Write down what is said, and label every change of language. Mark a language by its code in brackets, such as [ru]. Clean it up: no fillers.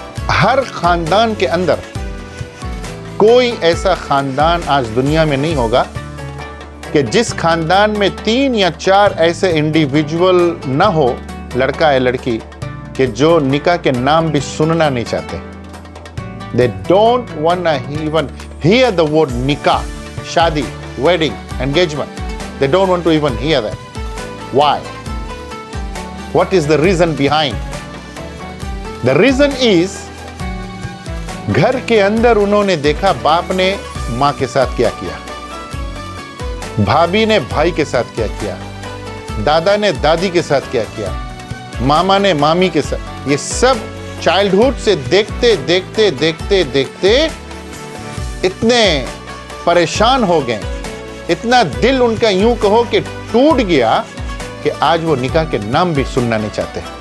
[hi] हर खानदान के अंदर कोई ऐसा खानदान आज दुनिया में नहीं होगा कि जिस खानदान में 3 या 4 ऐसे इंडिविजुअल ना हो, लड़का या लड़की, कि जो निकाह के नाम भी सुनना नहीं चाहते। [en] They don't wanna even hear the word nikah, शादी, wedding, engagement. They don't want to even hear that. Why? What is the reason behind? The reason is [hi] घर के अंदर उन्होंने देखा बाप ने माँ के साथ क्या किया, भाभी ने भाई के साथ क्या किया, दादा ने दादी के साथ क्या किया, मामा ने मामी के साथ। ये सब चाइल्डहुड से देखते देखते देखते देखते इतने परेशान हो गए, इतना दिल उनका यूं कहो कि टूट गया कि आज वो निकाह के नाम भी सुनना नहीं चाहते।